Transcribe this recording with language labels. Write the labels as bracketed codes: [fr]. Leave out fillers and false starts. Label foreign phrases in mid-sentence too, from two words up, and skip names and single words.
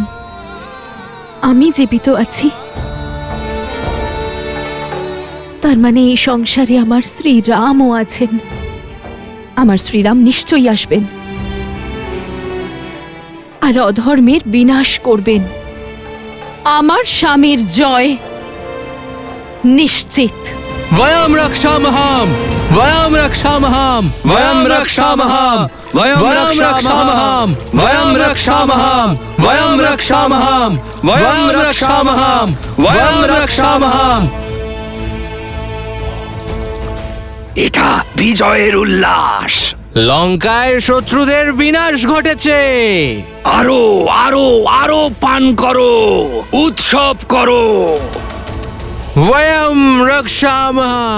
[bn] আমি জীবিত আছি, তার মানে এই সংসারে আমার শ্রীরামও আছেন। আমার শ্রীরাম নিশ্চয়ই আসবেন আর অধর্মের বিনাশ করবেন। আমার স্বামীর জয় নিশ্চিত। [sa] वयं रक्षामः, वयम रक्षामहम वयम रक्षामहम वयम रक्षामहम वयम रक्षामहम वयम रक्षामहम वयम रक्षामहम वयम रक्षामहम। [bn] এটা বিজয়ের উল্লাস। লঙ্কায় শত্রুদের বিনাশ ঘটেছে। আরো আরো আরো পান করো, উৎসব করো। [sa] वयम रक्षामः।